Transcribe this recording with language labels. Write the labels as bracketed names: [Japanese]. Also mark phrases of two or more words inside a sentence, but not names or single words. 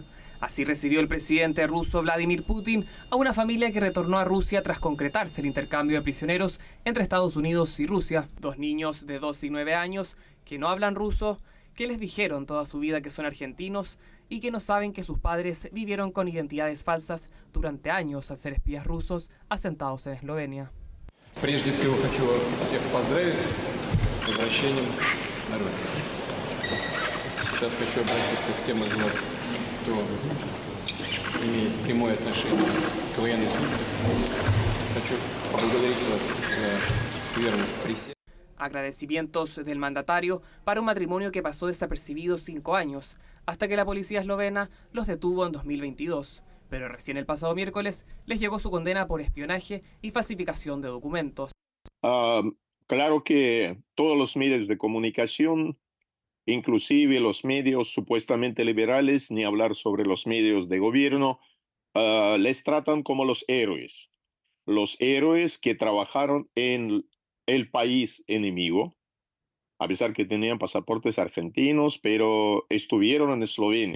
[Spanish] Así recibió el presidente ruso Vladimir Putin a una familia que retornó a Rusia tras concretarse el intercambio de prisioneros entre Estados Unidos y Rusia. 2 niños de 12 y 9 años que no hablan ruso, que les dijeron toda su vida que son argentinos y que no saben que sus padres vivieron con identidades falsas durante años al ser espías rusos asentados en Eslovenia. [Russian] Прежде всего хочу вас всех поздравить с возвращением на родину. Сейчас хочу обратиться к тем из вас, кто имеет прямое отношение к военной службе. Хочу поблагодарить вас за верность присяге. [Spanish] Agradecimientos del mandatario para un matrimonio que pasó desapercibido 5 años, hasta que la policía eslovena los detuvo en 2022. Pero recién el pasado miércoles les llegó su condena por espionaje y falsificación de documentos. Claro que todos los medios de comunicación, inclusive los medios supuestamente liberales, ni hablar sobre los medios de gobierno, les tratan como los héroes que trabajaron en el país enemigo, a pesar que tenían pasaportes argentinos, pero estuvieron en Eslovenia.